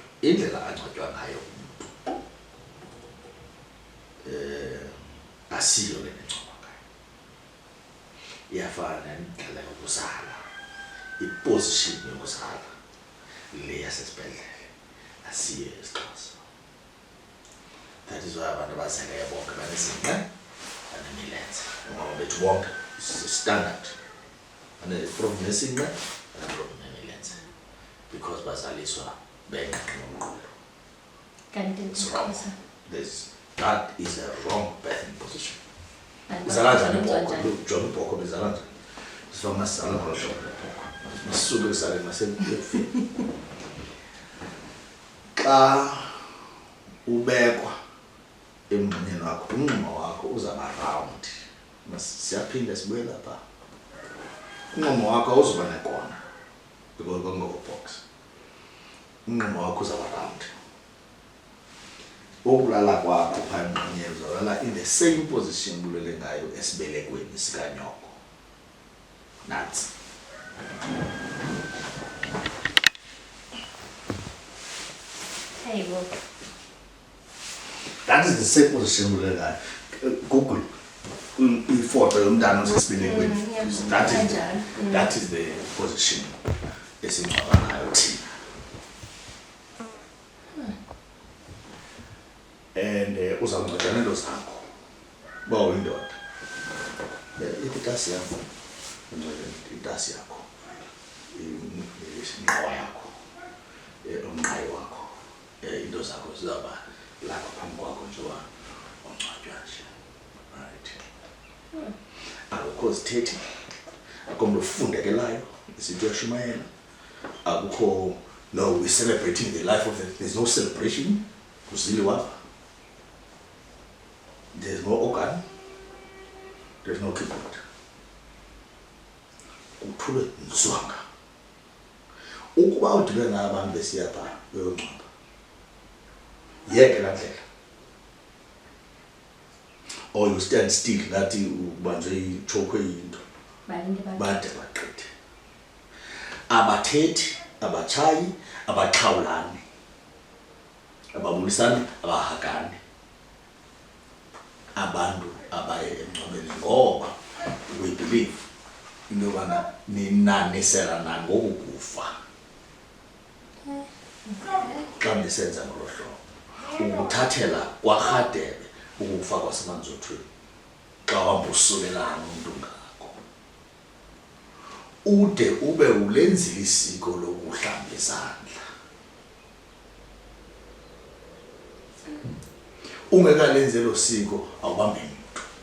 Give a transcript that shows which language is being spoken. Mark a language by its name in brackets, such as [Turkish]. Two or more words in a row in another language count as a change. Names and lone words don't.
[Xhosa] Indlela angcwatywa ngayo umntu asiyo le nencoma ngayo iyafana nendlela yokuzala iposition yokuzala le yasesibhedlele asiyo esiXhosa. [English] That is why [Xhosa] abantu abazeleyo bonke banezinqe banemilenze ngoba bethu bonke [English] standard problem [Xhosa] nesinqe problem nemilenze because bazaliswa benqe nomqolo. Kanti isiXhosa [English] That is a wrong birthing position. [Xhosa] Izala njani ibhokhwe? Jonga ibhokhwe bezala njani? Sifuna masizala ngolo hlobo lebhokhwe. Masisuke kusale nasebufini. Xa ubekwa emngxunyeni wakho, umngxuma wakho uzaba round. Siyaphinda sibuye lapha. Umngxuma wakho awuzuba nekona because kwangoko-box. Umngxuma wakho uzaba round. Ukulala kwakho phaa emngxunyeni uzawulala [English] in the same position [Xhosa] bulele ngayo esibelekweni sikanyoko. Nantsi. [English] Hey, well. That is the same position [Xhosa] bulele ngayo. Google ifoto yomntana osesibelekweni. [English] That is the position [Xhosa] esingcwaba ngayo thina. And uzawunceda neento zakho uba uyindoda. Itasi yakho itasi yakho inqawa yakho umnqayi wakho into zakho zizawuba lapha phambi kwakho njengoba ungcwatywa nje. Right. Akukho zithethi akukho mntu ofundekelayo izinto yashumayela akukho no [English] we're celebrating the life of there's no celebration [Xhosa] kuziliwa. [English] There's no organ, there's no keyboard. [Xhosa] Kuthule nzwanga. Ukuba udibene nabantu besiya phaa beyongcwaba, yeke laa ndlela. [English] Or you stand still [Xhosa] ngathi ubanjwe itshokwe yinto. Bade bagqithe. Abathethi, abatshayi, abaxhawulani, ababulisani, abahakani. abantu abaye emngcwabeni ngoba [English] we believe [Xhosa] into yobana ninaniselana ngokukufa xa nisenza ngolo hlobo ukuthathela kwarhadebe ukufa kwasemanzothweni xa uhamba usulelana nomntu ngako ude ube ulenzile isiko lokuhlamba izandla ungekalenzi lo siko awubambi muntu